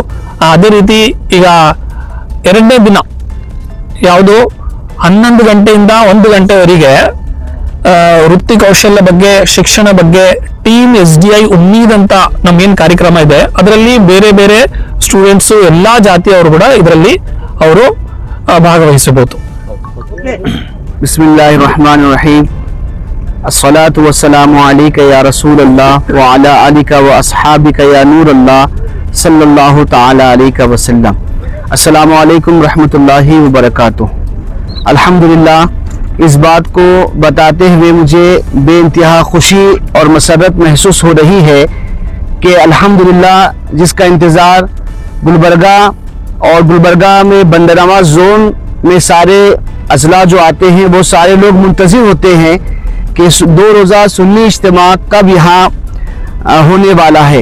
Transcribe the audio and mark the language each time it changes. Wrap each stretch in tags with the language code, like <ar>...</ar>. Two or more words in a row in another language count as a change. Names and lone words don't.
<kn>ಅದೇ ರೀತಿ ಈಗ 2ನೇ ದಿನ ಯಾವುದು 11 ಗಂಟೆಯಿಂದ 1 ಗಂಟೆವರೆಗೆ ವೃತ್ತಿ ಕೌಶಲ್ಯ ಬಗ್ಗೆ, ಶಿಕ್ಷಣ ಬಗ್ಗೆ ಟೀಮ್ SDI ಉಮ್ಮೀದ್ ಅಂತ ನಮ್ಗೇನ್ ಕಾರ್ಯಕ್ರಮ ಇದೆ, ಅದರಲ್ಲಿ ಬೇರೆ ಬೇರೆ ಸ್ಟೂಡೆಂಟ್ಸ್ ಎಲ್ಲಾ ಜಾತಿಯವರು ಕೂಡ ಇದರಲ್ಲಿ ಅವರು ಭಾಗವಹಿಸಬಹುದು.</kn> <ar>بسم الله الرحمن الرحيم. الصلاة والسلام عليك يا رسول الله وعلى آلك وأصحابك يا نور الله صلى الله تعالى عليك وسلم. السلام عليكم ورحمة الله وبركاته.</ar> <ur>अल्हम्दुलिल्लाह, اس بات کو بتاتے ہوئے مجھے بے انتہا خوشی اور مسرت محسوس ہو رہی ہے کہ الحمدللہ جس کا انتظار گلبرگہ اور گلبرگہ میں بندہ نواز زون میں سارے اضلاع جو آتے ہیں وہ سارے لوگ منتظر ہوتے ہیں کہ 2 روزہ سنی اجتماع کب یہاں ہونے والا ہے.</ur>